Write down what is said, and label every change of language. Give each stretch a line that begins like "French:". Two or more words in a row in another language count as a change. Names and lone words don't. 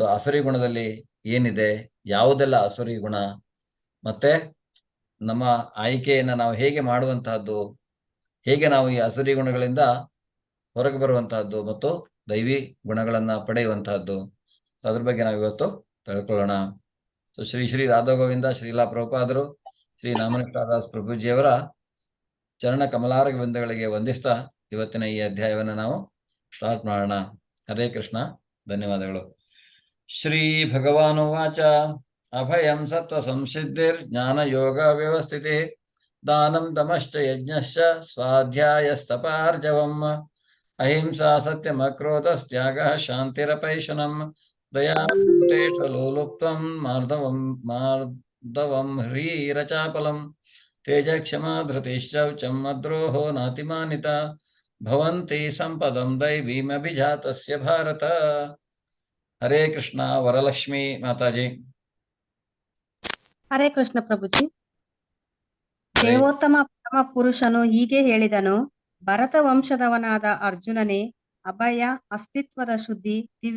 Kannada: ಅಸುರಿ ಗುಣದಲ್ಲಿ ಏನಿದೆ, ಯಾವುದೆಲ್ಲ ಅಸುರಿ ಗುಣ, ಮತ್ತೆ ನಮ್ಮ ಆಯ್ಕೆಯನ್ನ ನಾವು ಹೇಗೆ ಮಾಡುವಂತಹದ್ದು, ಹೇಗೆ ನಾವು ಈ ಅಸುರಿ ಗುಣಗಳಿಂದ ಹೊರಗೆ ಬರುವಂತಹದ್ದು ಮತ್ತು ದೈವಿ ಗುಣಗಳನ್ನ ಪಡೆಯುವಂತಹದ್ದು, ಅದ್ರ ಬಗ್ಗೆ ನಾವು ಇವತ್ತು ತಿಳ್ಕೊಳ್ಳೋಣ. ಸೊ ಶ್ರೀ ರಾಧಾ ಗೋವಿಂದ ಶ್ರೀಲಾ ಪ್ರಭುಪಾದರು, ಶ್ರೀ ನಾಮನಿಷ್ಠಾದಾಸ್ ಪ್ರಭುಜಿಯವರ ಚರಣ ಕಮಲಾರ ಬಿಂದುಗಳಿಗೆ ವಂದಿಸ್ತಾ ಇವತ್ತಿನ ಈ ಅಧ್ಯಾಯವನ್ನು ನಾವು ಸ್ಟಾರ್ಟ್ ಮಾಡೋಣ. ಹರೇ ಕೃಷ್ಣ. ಧನ್ಯವಾದಗಳು.
Sanskrit: ಶ್ರೀ ಭಗವಾನುವಾಚ ಅಭಯಂ ಸತ್ವ ಸಂಸಿದ್ಧಿರ್ ಜ್ಞಾನ ಯೋಗ ವ್ಯವಸ್ಥಿತಿ ದಾನಂ ದಮಶ್ಚ ಯಜ್ಞಶ್ಚ ಸ್ವಾಧ್ಯಾಯಸ್ತಪಾರ್ಜವಂ ಅಹಿಂಸಾ ಸತ್ಯಮಕ್ರೋಧಸ್ತ್ಯಾಗಃ ಶಾಂತಿರಪೈಶುನಂ ದಯಾ ಭೂತೇಷು ಲೋಲುಪ್ತ್ವಂ ಮಾರ್ದವಂ ಹ್ರೀರಚಾಪಲಂ ತೇಜಕ್ಷಮಾ ಧೃತಿಶ್ಚೌಚಂ ಮದ್ರೋಹೋ ನಾತಿಮಾನಿತ ಭವಂತಿ ಸಂಪದಂ ದೈವೀಮಭಿಜಾತಸ್ಯ ಭಾರತ.
Kannada: ಹರೇ ಕೃಷ್ಣ. ವರಲಕ್ಷ್ಮಿ ಮಾತಾಜಿ. ಹರೇ ಕೃಷ್ಣ ಪ್ರಭುಜಿ. ಹರೇ. ದೇವೋತ್ತಮ ಪರಮ ಪುರುಷನು ಹೀಗೆ ಹೇಳಿದನು: ಭರತ ವಂಶದವನಾದ ಅರ್ಜುನನೇ, ಅಭಯ, ಅಸ್ತಿತ್ವದ ಶುದ್ಧಿ, ದಿವ್ಯ